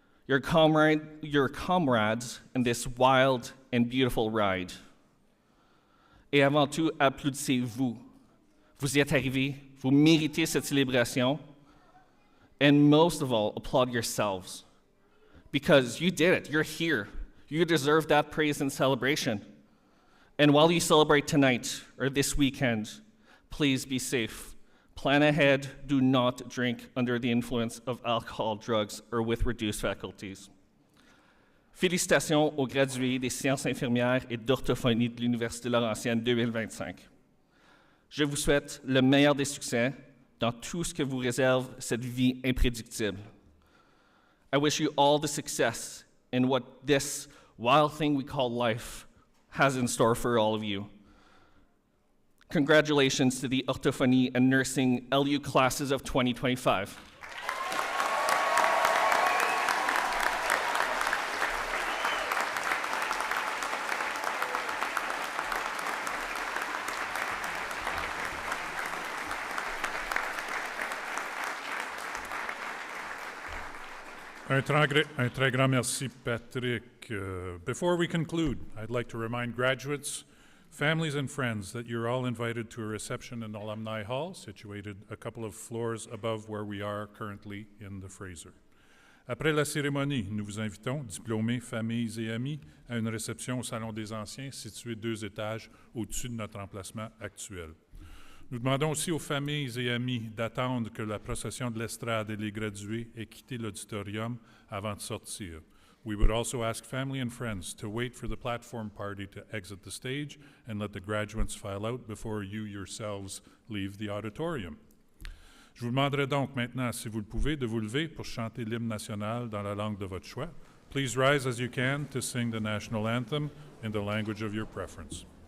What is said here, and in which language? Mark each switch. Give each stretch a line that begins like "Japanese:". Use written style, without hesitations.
English: your comrades in this wild and beautiful ride.
French: Et avant tout, applaudissez-vous. Vous y êtes arrivés, vous méritez cette célébration.
English: And most of all, applaud yourselves. Because you did it, you're here. You deserve that praise and celebration. And while you celebrate tonight or this weekend, please be safe. Plan ahead, do not drink under the influence of alcohol, drugs, or with reduced faculties.
French: Félicitations aux gradués des sciences infirmières et d'orthophonie de l'Université Laurentienne 2025. Je vous souhaite le meilleur des succès dans tout ce que vous réserve cette vie imprédictible.
English: I wish you all the success in what this wild thing we call life has in store for all of you. Congratulations to the Orthophonie and Nursing LU classes of 2025.
French: Un très grand merci, Patrick.
English: Before we conclude, I'd like to remind graduates, families, and friends that you're all invited to a reception in Alumni Hall, situated a couple of floors above where we are currently in the Fraser.
French: Après la cérémonie, nous vous invitons, diplômés, familles et amis, à une réception au Salon des Anciens, situé 2 étages au-dessus de notre emplacement actuel. Nous demandons aussi aux familles et amis d'attendre que la procession de l'estrade et les gradués aient quitté l'auditorium avant de sortir.
English: We would also ask family and friends to wait for the platform party to exit the stage and let the graduates file out before you yourselves leave the auditorium.
French: Je vous demanderai donc maintenant, si vous le pouvez, de vous lever pour chanter l'hymne national dans la langue de votre choix.
English: Please rise as you can to sing the national anthem in the language of your preference.